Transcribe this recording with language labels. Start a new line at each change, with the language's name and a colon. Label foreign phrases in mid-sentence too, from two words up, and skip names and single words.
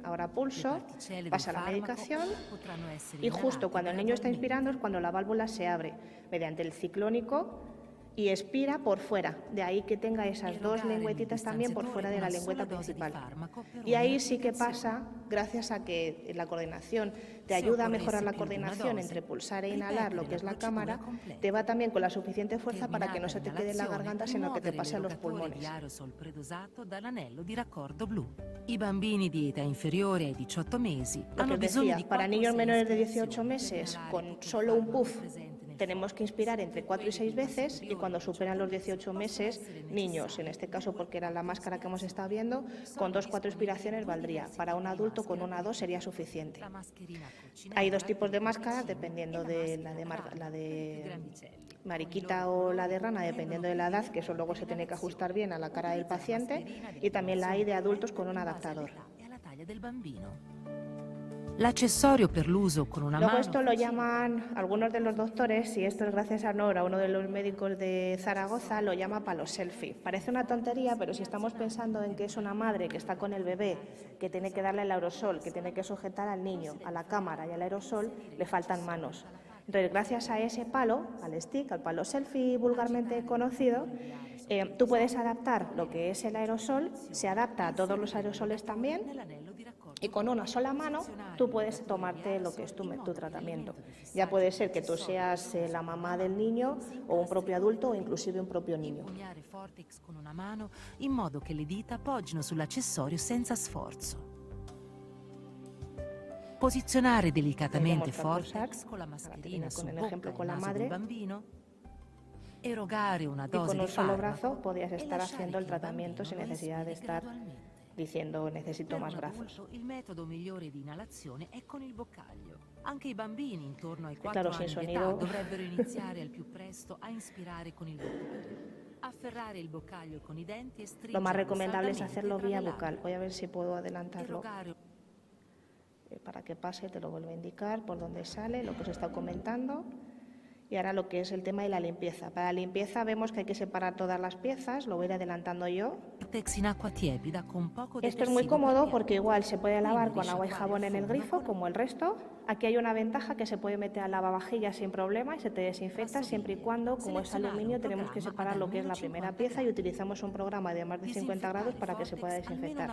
Spanish: Ahora pulso, pasa la medicación y justo cuando el niño está inspirando es cuando la válvula se abre mediante el ciclónico y expira por fuera, de ahí que tenga esas dos lengüetitas también por fuera de la lengüeta principal. Y ahí sí que pasa, gracias a que la coordinación te ayuda a mejorar la coordinación entre pulsar e inhalar lo que es la cámara, te va también con la suficiente fuerza para que no se te quede en la garganta, sino que te pase a los pulmones.
Italian: I bambini di età inferiore ai 18 mesi
Spanish: Lo que
Italian: hanno
Spanish: os
Italian: bisogno
Spanish: decía,
Italian: di
Spanish: para
Italian: 4 o
Spanish: niños
Italian: 6
Spanish: menores de 18
Italian: ispirazioni
Spanish: meses,
Italian: per
Spanish: con
Italian: alare
Spanish: solo un
Italian: il
Spanish: puff,
Italian: presente nel
Spanish: tenemos que inspirar entre 4 y 6 veces, y cuando superan los 18 meses, niños, en este caso porque era la máscara que hemos estado viendo, con 2 o 4 inspiraciones valdría. Para un adulto con 1 o 2 sería suficiente. Hay 2 tipos de máscaras dependiendo de la de mariquita o la de rana, dependiendo de la edad, que eso luego se tiene que ajustar bien a la cara del paciente, y también la hay de adultos con un adaptador.
Italian: L'accessorio per l'uso con una
Spanish: Luego
Italian: mano.
Spanish: esto lo llaman algunos de los doctores, y esto es gracias a Nora, uno de los médicos de Zaragoza, lo llama palo selfie. Parece una tontería, pero si estamos pensando en que es una madre que está con el bebé, que tiene que darle el aerosol, que tiene que sujetar al niño, a la cámara y al aerosol, le faltan manos. Entonces, gracias a ese palo, al stick, al palo selfie vulgarmente conocido, tú puedes adaptar lo que es el aerosol, se adapta a todos los aerosoles también, y con una sola mano tú puedes tomarte lo que es tu tratamiento. Ya puede ser que tú seas la mamá del niño o un propio adulto o inclusive un propio niño.
Italian: Impugnare Fortex con una mano in modo che le dita appoggiino sull'accessorio senza sforzo. Posizionare delicatamente Fortex con la mascherina su bocca e naso del bambino. Erogare una
Spanish: Y
Italian: dose
Spanish: con
Italian: di
Spanish: un solo
Italian: farmaco
Spanish: brazo podías
Italian: e
Spanish: estar
Italian: lasciare
Spanish: haciendo el
Italian: che il
Spanish: tratamiento sin
Italian: bambino
Spanish: necesidad de
Italian: respiri
Spanish: estar
Italian: gradualmente.
Spanish: diciendo necesito
Italian: Per
Spanish: más
Italian: un
Spanish: brazos.
Italian: adulto, il metodo migliore di inalazione è con il boccaglio. Anche i bambini intorno ai 4
Spanish: claro,
Italian: anni
Spanish: sin
Italian: di età
Spanish: sonido.
Italian: dovrebbero iniziare al più presto a inspirare con il boccaglio. Afferrare il boccaglio con i denti e stringerlo
Spanish: Lo más recomendable es
Italian: saldamente
Spanish: hacerlo
Italian: tra
Spanish: vía
Italian: le labbra.
Spanish: bucal. Voy a ver si puedo adelantarlo
Italian: Erogare
Spanish: para que pase, te lo vuelvo a indicar por dónde sale, lo que os he estado comentando. Y ahora lo que es el tema de la limpieza. Para la limpieza vemos que hay que separar todas las piezas, lo voy a ir adelantando yo.
Italian: Fortex in acqua tiepida con poco
Spanish: Esto es muy
Italian: detersivo
Spanish: cómodo
Italian: per
Spanish: porque igual se puede lavar
Italian: Quindi
Spanish: con agua y
Italian: risciacquare
Spanish: jabón en el
Italian: il fondo
Spanish: grifo
Italian: con-
Spanish: como el resto. Aquí hay una ventaja que se puede meter al lavavajillas sin problema y se te desinfecta siempre y cuando, como es aluminio, tenemos que separar lo que es la primera pieza y utilizamos un programa de más de 50 grados para que se pueda desinfectar.